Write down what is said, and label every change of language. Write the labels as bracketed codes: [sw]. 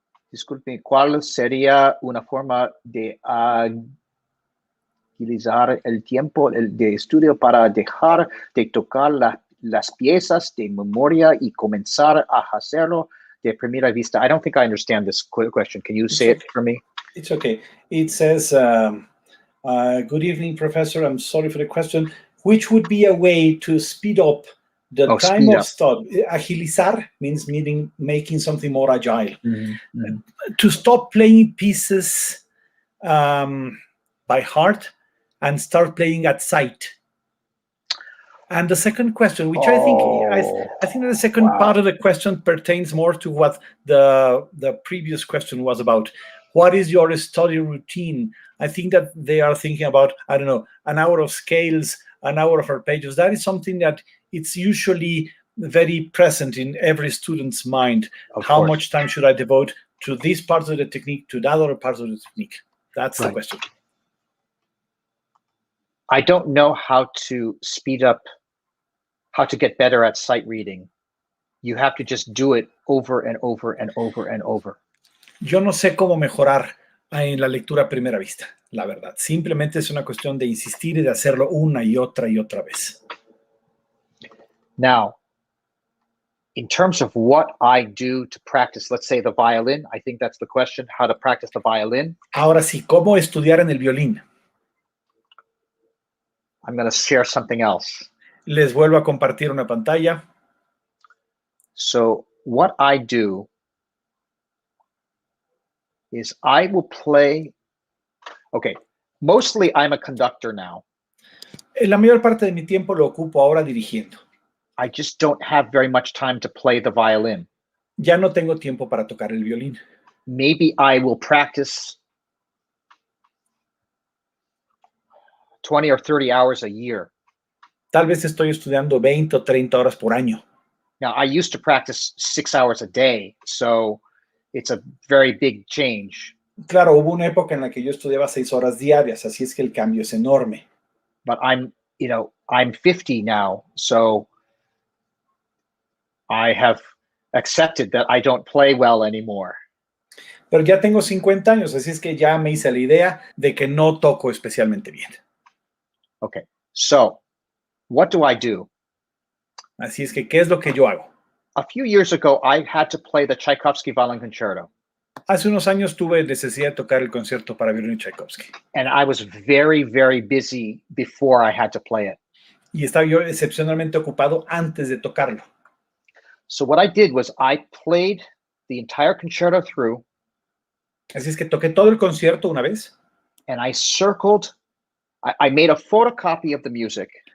[es] Disculpe, ¿cuál sería una forma de agilizar el tiempo de estudio para dejar de tocar las piezas de memoria y comenzar a hacerlo de primera vista? [en] I don't think I understand this question. Can you say it for me? It's okay. It says, good evening, Professor. I'm sorry for the question. Which would be a way to speed up the time of study? Agilizar means making something more agile. Mm-hmm. To stop playing pieces by heart and start playing at sight. And the second question, which I think the second part of the question pertains more to what the previous question was about. What is your study routine? I think that they are thinking about, I don't know, an hour of scales, an hour of arpeggios. That is something that it's usually very present in every student's mind. How much time should I devote to this part of the technique, to that other part of the technique? That's the question. I don't know how to speed up, how to get better at sight reading. You have to just do it over and over and over and over. [es] Yo no sé cómo mejorar en la lectura a primera vista, la verdad. Simplemente es una cuestión de insistir y de hacerlo una y otra vez. [en] Now, in terms of what I do to practice, let's say the violin, I think that's the question, how to practice the violin. [es] Ahora sí, ¿cómo estudiar en el violín? [en] I'm going to share something else. [es] Les vuelvo a compartir una pantalla. [en] So what I do is I will play, okay, mostly I'm a conductor now. [es] La mayor parte de mi tiempo lo ocupo ahora dirigiendo. [en] I just don't have very much time to play the violin. [es] Ya no tengo tiempo para tocar el violín. [en] Maybe I will practice 20 or 30 hours a year. [es] Tal vez estoy estudiando 20 o 30 horas por año. [en] Now, I used to practice 6 hours a day, so it's a very big change. [es] Claro, hubo una época en la que yo estudiaba 6 horas diarias, así es que el cambio es enorme. [en] But I'm 50 now, so I have accepted that I don't play well anymore. [es] Pero ya tengo 50 años, así es que ya me hice la idea de que no toco especialmente bien. [en] Okay, so what do I do? [es] Así es que, ¿qué es lo que yo hago? [en] A few years ago, I had to play the Tchaikovsky Violin Concerto. [es] Hace unos años tuve necesidad de tocar el concierto para violín de Tchaikovsky. [en] And I was very, very busy before I had to play it. [es] Y estaba yo excepcionalmente ocupado antes de tocarlo. [en] So what I did was I played the entire concerto through. [es] Así es que toqué todo el concierto una vez. [en] And I circled, I made a photocopy of the music.